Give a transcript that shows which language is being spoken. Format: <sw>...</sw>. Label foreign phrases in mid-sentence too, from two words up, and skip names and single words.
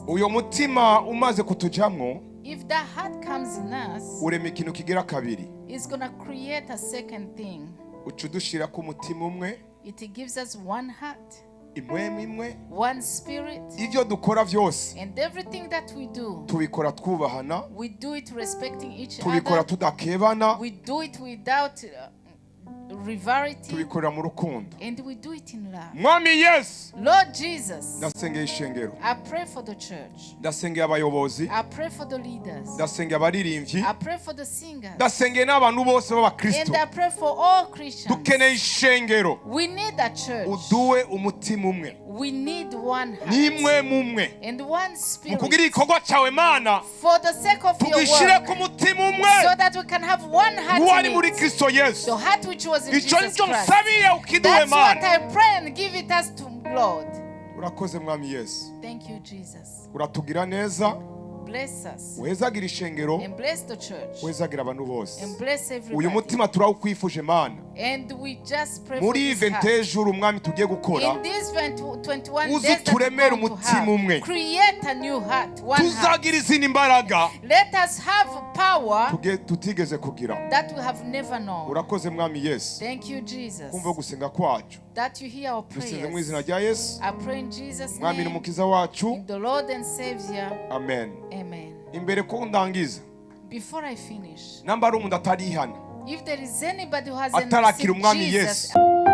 <rn>Uyo mutima umaze kutujamwo,</rn> <en>If that heart comes in us,</en> <rn>urema ikintu kigira kabiri.</rn> <en>it's going to create a second thing.</en> <rn>Ucudushira ku mutima umwe,</rn> <en>It gives us one heart,</en> <rn>impwemu imwe.</rn> <en>one spirit,</en> <rn>Ivyo dukora vyose</rn> <en>and everything that we do,</en> <rn>tubikora twubahana,</rn> <en>we do it respecting each</en> <rn>tubikora</rn> <en>other.</en> <rn>tudakebana,</rn> <en>We do it without rivalry,</en> <rn>tubikorera mu rukundo.</rn> <en>and we do it in love.</en> <rn>Mwami Yesu,</rn> <en>Lord Jesus,</en> <rn>ndasengeye ishengero,</rn> <en>I pray for the church.</en> <rn>ndasengeye abayobozi,</rn> <en>I pray for the leaders.</en> <rn>ndasengeye abaririmbyi,</rn> <en>I pray for the singers.</en> <rn>ndasengeye n'abantu bose b'abakristo.</rn> <en>And I pray for all Christians.</en> <rn>Dukeneye ishengero,</rn> <en>We need a church.</en> <rn>uduwe umutima umwe,</rn> <en>We need one heart</en> <rn>nimwe mumwe,</rn> <en>and one spirit</en> <rn>mukugira igikorwa cyawe Mana,</rn> <en>for the sake of your</en> <rn>tugishire</rn> <en>work,</en> <rn>ku mutima umwe</rn> <en>so that we can have one heart</en> <rn>wari</rn> <en>in</en> <rn>muri</rn> <en>it.</en> <rn>Kristo Yesu.</rn> <en>The heart which was in</en> <rn>Icyo</rn> <en>Jesus</en> <rn>nicyo</rn> <en>Christ.</en> <rn>nsabiye ukiduwe</rn> <en>That's what</en> <rn>Mana.</rn> <en>I pray, and give it us to Lord.</en> <rn>Urakoze Mwami Yesu,</rn> <en>Thank you, Jesus.</en> <rn>uratugira neza,</rn> <en>Bless us</en> <rn>uhezagira ishengero,</rn> <en>and bless the church</en> <rn>uhezagira abantu bose.</rn> <en>and bless</en> <rn>Uyu</rn> <en>everybody.</en> <rn>mutima turawukwifuje Mana,</rn> <en>And we just pray for</en> <rn>muri</rn> <en>this heart.</en> <rn>Ijuru Mwami tugiye gukora,</rn> <en>In these 21</en> <rn>uzi</rn> <en>days that we're</en> <rn>uturemere</rn> <en>going to</en> <rn>umutima umwe.</rn> <en>have, create a new heart, one heart.</en> <rn>tuzagira izindi mbaraga</rn> <en>Let us have power</en> <rn>tutigeze kugira.</rn> <en>that we have never known.</en> <rn>Urakoze Mwami Yesu,</rn> <en>Thank you, Jesus,</en> <rn>kumva gusenga kwacu,</rn> <en>that you hear our</en> <rn>dusenze mu izina</rn> <en>prayers.</en> <rn>rya Yesu,</rn> <en>I pray in Jesus'</en> <rn>Mwami</rn> <en>name,</en> <rn>n'umukiza wacu,</rn> <en>in the Lord and Savior.</en> <rn>amen.</rn> <en>Amen.</en> <rn>Imbere ko ndangiza,</rn> <en>Before I finish,</en> <rn>namba ari umuntu atarihana,</rn> <en>if there is anybody who hasn't</en> <rn>atarakira</rn> <en>received</en> <rn>Umwami</rn> <en>Jesus,</en> <rn>Yesu,</rn>